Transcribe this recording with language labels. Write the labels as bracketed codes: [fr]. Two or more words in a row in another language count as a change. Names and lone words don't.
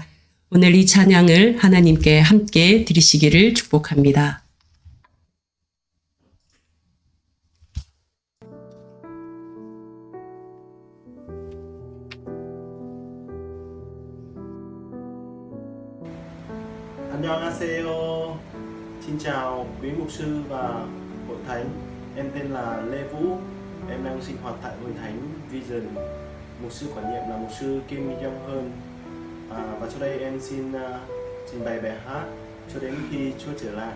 [ko] 오늘 이 찬양을 하나님께 함께 드리시기를 축복합니다. Annyeonghaseyo. [vi] Xin chào quý mục sư và hội thánh. Em tên là Lê Vũ. Em đang sinh hoạt tại hội thánh Vision. Mục sư quản nhiệm là mục sư Kim Jong Hơn. Và sau đây em xin trình bày bài hát cho đến khi Chúa trở lại.